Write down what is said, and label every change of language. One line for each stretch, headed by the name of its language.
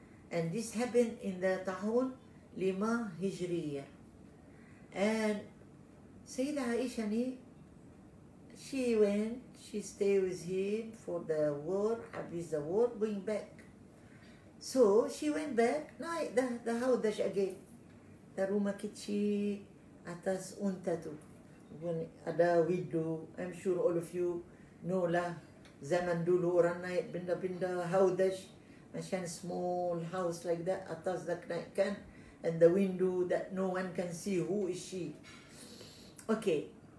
English: And this happened in the tahun 5 Hijriyah. And Sayyidah Aisha ni, she stayed with him for the war, habis the war, going back. So she went back, naik the haudash again.
Malay: ada rumah kecil atas unta tu. Ada window.
English: I'm sure all of you know lah.
Malay: Zaman dulu orang naik benda-benda haudash, macam
English: small house like that,
Malay: atas dah naikkan,
English: and the window that no one can see who is she.
Malay: Okay.